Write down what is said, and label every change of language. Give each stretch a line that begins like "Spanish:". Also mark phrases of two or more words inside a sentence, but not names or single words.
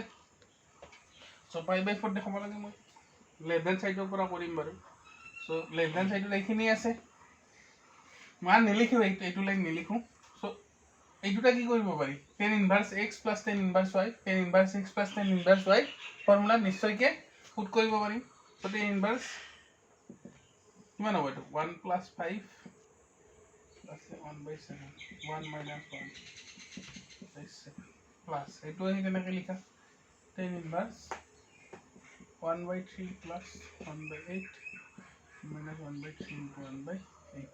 Assamese: চ' π/4 দেখাব লাগে। মই
English: left hand side
Assamese: পৰা কৰিম বাৰু। চ'
English: left hand side
Assamese: এইখিনি আছে, মই নিলিখো, এইটো লাইন নিলিখো। চ' এই দুটা কি কৰিব পাৰি,
English: tan inverse x plus tan inverse y, tan inverse x plus tan inverse y
Assamese: ফৰ্মুলা নিশ্চয়কৈ পুট কৰিব পাৰিম। চ'
English: tan inverse
Assamese: কিমান হ'ব, এইটো 1 + 5 প্লাস 1/7 1 - 1/7 প্লাস এইটো আহি কেনেকৈ লিখা,
English: tan inverse 1/3 plus 1/8 minus 1/3 into 1/8.